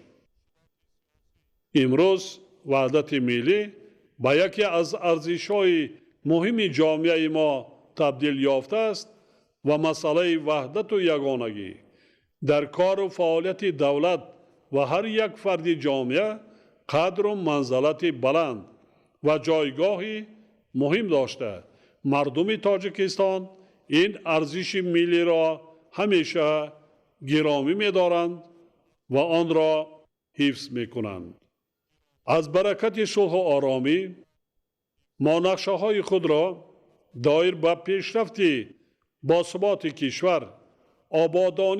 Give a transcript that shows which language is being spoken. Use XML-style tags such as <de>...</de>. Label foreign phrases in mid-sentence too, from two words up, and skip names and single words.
<tg>имрӯз ваҳдати миллӣ ба яке аз арзишҳои муҳими ҷомеаи мо табдил ёфтааст ва масъалаи ваҳдату ягонагӣ дар кору фаъолияти давлат ва ҳар як фарди ҷомеа қадру манзалати баланд</tg> <fa>و جایگاهی مهم داشته. مردم تاجیکستان این ارزش ملی را همیشه گرامی می‌دارند و آن را حفظ می‌کنند. از برکت صلح و آرامی ما نقشه‌های خود را دایر به پیشرفت باثبات کشور، آبادانی</fa>